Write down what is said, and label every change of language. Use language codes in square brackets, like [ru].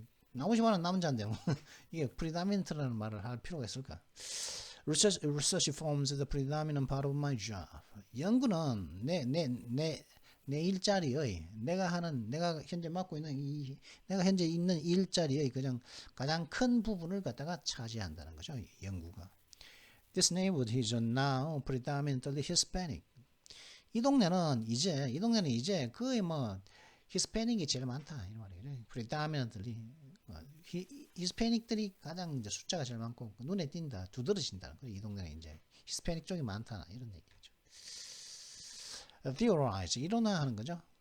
[ko] 나머지 말은 남자인데 뭐 이게 predominant라는 말을 할 필요가 있을까? [en] Research forms the predominant part of my job. [ko] 연구는 내 일자리의 내가 현재 맡고 있는 내가 현재 있는 일자리의 가장 큰 부분을 갖다가 차지한다는 거죠. 연구가. [en] This neighborhood is now predominantly Hispanic. [ko] 이 동네는 이제 거의 뭐 히스패닉이 제일 많다 이 말이에요. predominantly 히스패닉들이 가장 이제 숫자가 제일 많고 눈에 띈다, 두드러진다. 이 동네는 이제 히스패닉 쪽이 많다 이런 얘기죠. Theorize 이론화하는 거죠.